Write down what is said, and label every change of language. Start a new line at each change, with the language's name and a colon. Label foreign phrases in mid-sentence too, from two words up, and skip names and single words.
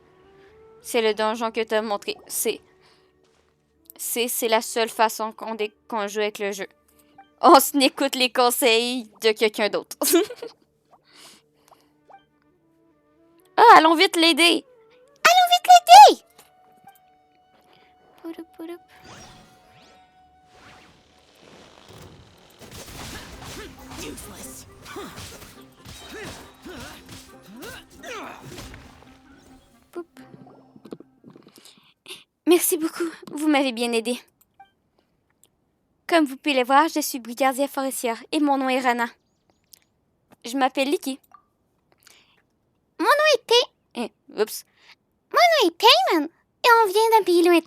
French: C'est le donjon que tu as montré. C'est la seule façon qu'on joue avec le jeu. On s'écoute les conseils de quelqu'un d'autre. Ah, allons vite l'aider! Allons vite l'aider! Pouroup, pouroup. Useless. Poup. Merci beaucoup, vous m'avez bien aidé. Comme vous pouvez le voir, je suis brigadière forestière et mon nom est Rana. Je m'appelle Licky. Mon nom est Oups. Mon nom est Payman et on vient d'un pays lointain.